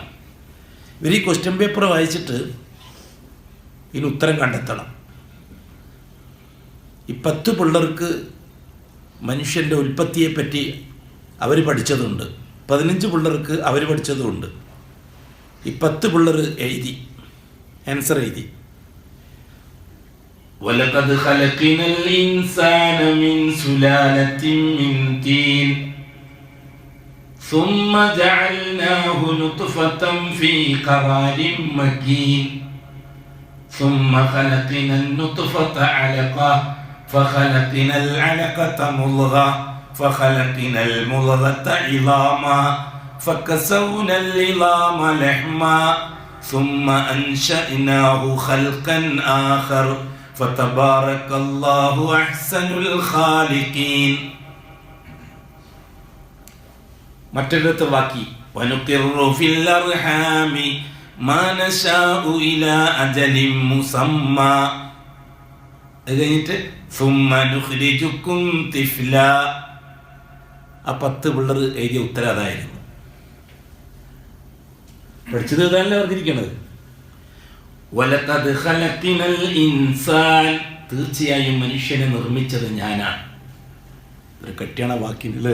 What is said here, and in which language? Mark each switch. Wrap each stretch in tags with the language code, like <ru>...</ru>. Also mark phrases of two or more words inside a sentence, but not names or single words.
<ml>ഇവർ ഈ</ml> <en>question paper</en> <ml>വായിച്ചിട്ട് ഇതിന് ഉത്തരം കണ്ടെത്തണം. ഈ 10 പിള്ളേർക്ക് മനുഷ്യൻ്റെ ഉൽപ്പത്തിയെപ്പറ്റി അവർ പഠിച്ചതുണ്ട്, 15 പിള്ളേർക്ക് അവർ പഠിച്ചതുമുണ്ട്. ഈ 10 പിള്ളേർ എഴുതി, ആൻസർ എഴുതി.</ml> <ar>وَلَقَدْ خَلَقْنَا الْإِنسَانَ مِنْ سُلَالَةٍ مِنْ طِينٍ ثُمَّ جَعَلْنَاهُ نُطْفَةً فِي قَرَارٍ مَكِينٍ ثُمَّ خَلَقْنَا النُّطْفَةَ عَلَقَةً فَخَلَقْنَا الْعَلَقَةَ مُضْغَةً فَخَلَقْنَا الْمُضْغَةَ عِظَامًا فَكَسَوْنَا الْعِظَامَ لَحْمًا ثُمَّ أَنشَأْنَاهُ خَلْقًا آخَرَ فَتَبَارَكَ اللَّهُ أَحْسَنُ الْخَالِقِينَ.</ar> <ml>മറ്റൊരു വാക്കി</ml> <ar>وَنُقِرُّ فِي الْأَرْحَامِ مَا نَشَاءُ إِلَى أَجَلٍ مُّسَمًّى.</ar> <ml>അത് കഴിഞ്ഞിട്ട്</ml> <ar>ثُمَّ نُخْرِجُكُمْ طِفْلًا.</ar> <ml>ആ 10 പിള്ളേർ എഴുതിയ ഉത്തരം അതായിരുന്നു. പഠിച്ചത് ഇതല്ല പറഞ്ഞിരിക്കണത്.</ml> <ar>ولقد خلقنا الإنسان,</ar> <ml>തീർച്ചയായും മനുഷ്യനെ നിർമ്മിച്ചത് ഞാനാണ്. ഒരു കെട്ടിയാണ് വാക്കിൻ്റെ.</ml>